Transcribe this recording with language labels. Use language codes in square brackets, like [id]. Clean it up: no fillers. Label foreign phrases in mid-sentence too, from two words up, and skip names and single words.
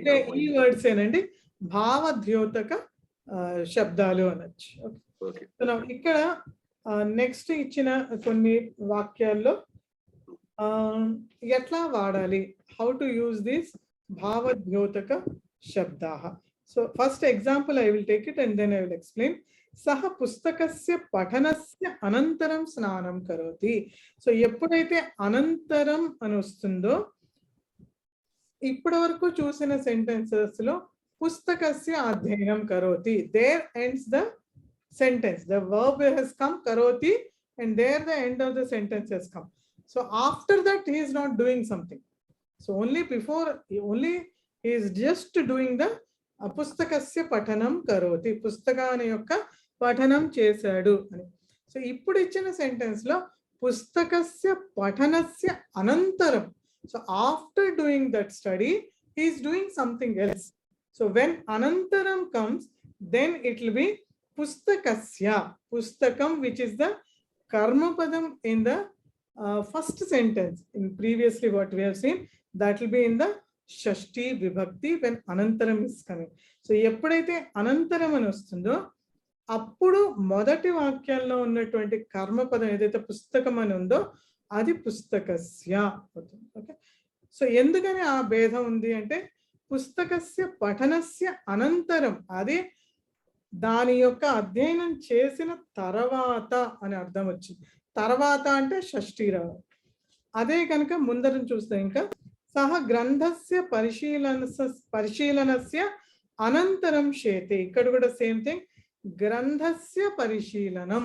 [te] ఈ వర్డ్స్ ఏనండి భావద్యోతక శబ్దాలు అనొచ్చు. ఓకే, ఇక్కడ నెక్స్ట్ ఇచ్చిన కొన్ని వాక్యాల్లో ఎట్లా వాడాలి, [en] how to use this [te] భావద్యోతక శబ్దాహ. [en] So first example I will take it and then I will explain. [sa] సహ పుస్తకస్య పఠనస్య అనంతరం స్నానం కరోతి. [te] సో ఎప్పుడైతే అనంతరం అని వస్తుందో, ఇప్పటి వరకు చూసిన సెంటెన్సెస్ లో [sa] పుస్తకస్య అధ్యయనం కరోతి, [en] there ends the sentence. The verb has come karoti and there the end of the sentence has come. So after that he is not doing something. So only before, only he is just doing the [sa] pustakasya pathanam karoti, [te] పుస్తకాని యొక్క పఠనం చేశాడు అని. సో ఇప్పుడు ఇచ్చిన సెంటెన్స్ లో [sa] pustakasya pathanasya anantaram, [en] so after doing that study he is doing something else. So when anantaram comes, then it will be pustakasya, pustakam, which is the karma padam in the first sentence. In previously what we have seen, that will be in the shashti vibhakti when anantaram is coming. [te] సో ఎప్పుడైతే అనంతరం అని వస్తుందో, అప్పుడు మొదటి వాక్యాల్లో ఉన్నటువంటి కర్మ పదం ఏదైతే పుస్తకం అని ఉందో అది పుస్తకస్య అవుతుంది. ఓకే, సో ఎందుకని ఆ భేదం ఉంది అంటే [sa] pustakasya pathanasya anantaram, [te] adi దాని యొక్క అధ్యయనం చేసిన తర్వాత అని అర్థం వచ్చింది. తర్వాత అంటే షష్ఠి రావాలి. అదే కనుక ముందరం చూస్తే ఇంకా [sa] సహ గ్రంథస్య పరిశీలనస్య అనంతరం శేతే, [te] ఇక్కడ కూడా [en] same thing, [sa] గ్రంథస్య పరిశీలనం.